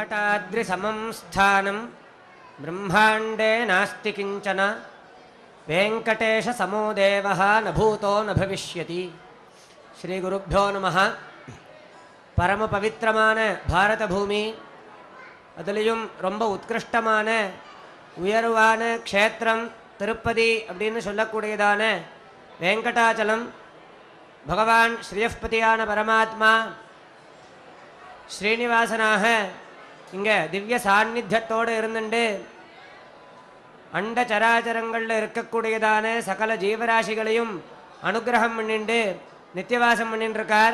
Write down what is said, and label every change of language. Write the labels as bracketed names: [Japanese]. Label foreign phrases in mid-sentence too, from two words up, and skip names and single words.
[Sanskrit] वेङ्कटाद्रिसमं स्थानं ब्रह्माण्डे नास्ति किञ्चन वेङ्कटेशसमो देवः न भूतो न भविष्यति. श्रीगुरुभ्यो नमः. [Tamil] பரம பவித்திரமான பாரத பூமி, அதுலேயும் ரொம்ப உத்கிருஷ்டமான உயர்வான க்ஷேத்திரம் திருப்பதி அப்படின்னு சொல்லக்கூடியதான வெங்கடாச்சலம் பகவான் ஸ்ரீயப்பதியான பரமாத்மா ஸ்ரீனிவாசனாக இங்கே திவ்ய சாநித்தியத்தோடு இருந்துட்டு அண்ட சராச்சரங்களில் இருக்கக்கூடியதான சகல ஜீவராசிகளையும் அனுகிரகம் பண்ணிட்டு நித்தியவாசம் பண்ணிட்டுருக்கார்.